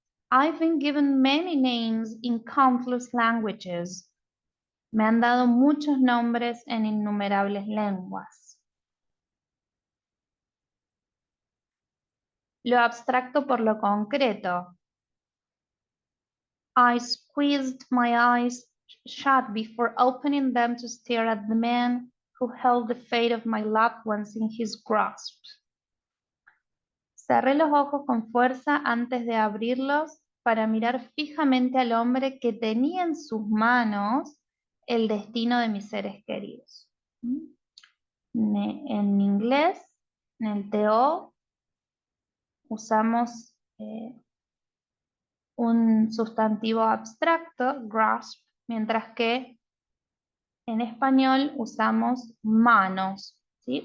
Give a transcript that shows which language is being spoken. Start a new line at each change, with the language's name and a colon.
English: I've been given many names in countless languages.
Spanish: Me han dado muchos nombres en innumerables lenguas. Lo abstracto por lo concreto.
English: I squeezed my eyes shut before opening them to stare at the man who held the fate of my loved ones in his grasp.
Spanish: Cerré los ojos con fuerza antes de abrirlos para mirar fijamente al hombre que tenía en sus manos el destino de mis seres queridos. En inglés, en el TO, usamos un sustantivo abstracto, grasp, mientras que en español usamos manos, ¿sí?